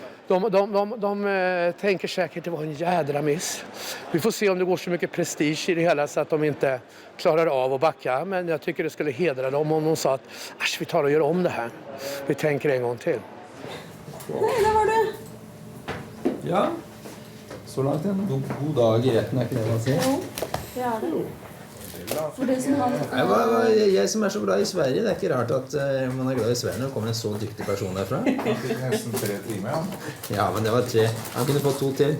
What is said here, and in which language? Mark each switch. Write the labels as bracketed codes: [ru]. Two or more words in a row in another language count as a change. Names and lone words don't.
[sv] De tänker säkert det var en jädra miss. Vi får se om det går så mycket prestige i det hela så att de inte klarar av att backa. Men jag tycker det skulle hedra dem om de sa att vi tar och gör om det här. Vi tänker en gång till. Nej, där var det. Ja, [no] så langt igjen. God dag i retten, er ikke det man sier? Jo, det er det. For det som har... Jeg som er så glad i Sverige, det er ikke rart at man er glad i Sverige når det kommer en så dyktig person derfra. Han fikk nesten 3 timer, ja. Ja, men det var 3. Han kunne fått 2 til.